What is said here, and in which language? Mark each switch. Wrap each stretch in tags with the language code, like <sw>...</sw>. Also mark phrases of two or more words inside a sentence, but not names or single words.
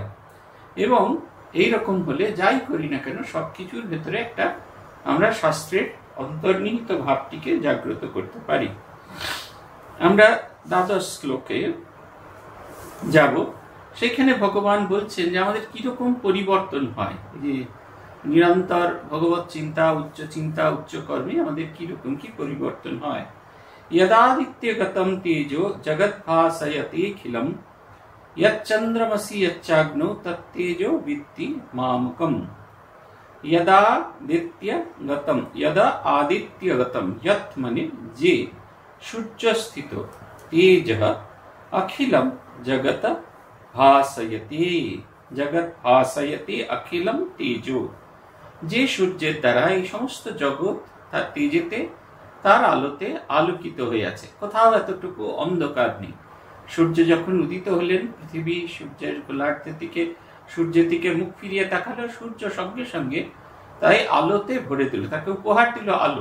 <bn>এবং এইরকম হলে যাই করি না কেন সবকিছুর ভেতরে একটা আমরা শাস্ত্রের অন্তর্নিহিত ভাবটিকে জাগ্রত করতে পারি। আমরা 12 শ্লোকে যাব, সেখানে ভগবান বলছেন যে আমাদের কিরকম পরিবর্তন হয়, যে নিরন্তর ভগবত চিন্তা, উচ্চ কর্মে আমাদের কিরকম কি পরিবর্তন হয়।</bn> <sa>यदादित्यगतं तेजो जगद्भासयतेऽखिलं यच्चन्द्रमसि यच्चाग्नौ तत्तेजो विद्धि मामकम्। यदा आदित्यगतं यत्</sa> <bn>মানে যে</bn> <sa>सूर्यस्थित तेजः अखिलं जगत भासयते अखिलं तेजो।</sa> <bn>যে সূর্যের দ্বারা এই সমস্ত জগৎ তার তেজেতে, তার আলোতে আলোকিত হয়ে আছে, কোথাও এতটুকু অন্ধকার নেই। সূর্য যখন উদিত হলেন, পৃথিবী সূর্যের গোলার্ধের দিকে, সূর্যের দিকে মুখ ফিরিয়ে তাকালো, সূর্য সঙ্গে সঙ্গে তাই আলোতে ভরে দিল, তাকে উপহার দিল আলো।</bn>